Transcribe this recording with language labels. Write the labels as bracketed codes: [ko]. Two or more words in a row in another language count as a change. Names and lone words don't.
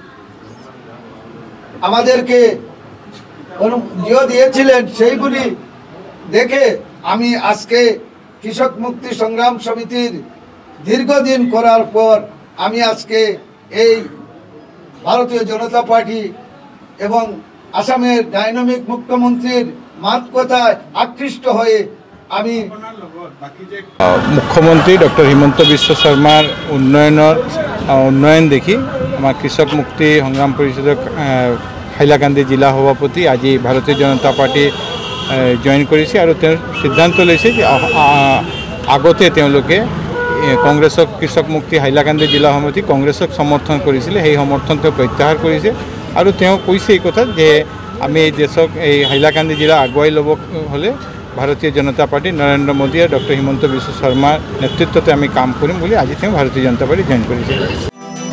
[bn] আমাদেরকে দিয়েছিলেন, সেইগুলি দেখে আমি আজকে কৃষক মুক্তি সংগ্রাম সমিতির দীর্ঘদিন করার পর আমি আজকে এই ভারতীয় জনতা পার্টি এবং আসামের ডাইনামিক মুখ্যমন্ত্রীর মাত কথায় আকৃষ্ট হয়ে আমি মুখ্যমন্ত্রী ডক্টর হিমন্ত বিশ্ব শর্মার উন্নয়ন দেখি আমার কৃষক মুক্তি সংগ্রাম পরিষদের হাইলাকান্দি জিলা সভাপতি আজি ভারতীয় জনতা পার্টি [as] জয়েন কৰিছে আৰু তেওঁ সিদ্ধান্ত লৈছে যে আগতে তেওঁলোকে কংগ্ৰেছক কৃষক মুক্তি হাইলাকান্দি জিলা সমিতি কংগ্ৰেছক সমৰ্থন কৰিছিলে, সেই সমৰ্থন তেওঁ প্ৰত্যাহাৰ কৰিছে আৰু তেওঁ কৈছে এই কথা যে আমি এই দেশক এই হাইলাকান্দি জিলা আগুৱাই ল'ব হ'লে ভাৰতীয় জনতা পাৰ্টি নৰেন্দ্ৰ মোদী আৰু ডক্টৰ হিমন্ত বিশ্ব শৰ্মাৰ নেতৃত্বতে আমি কাম কৰিম বুলি আজি তেওঁ ভাৰতীয় জনতা পাৰ্টি জইন কৰিছে।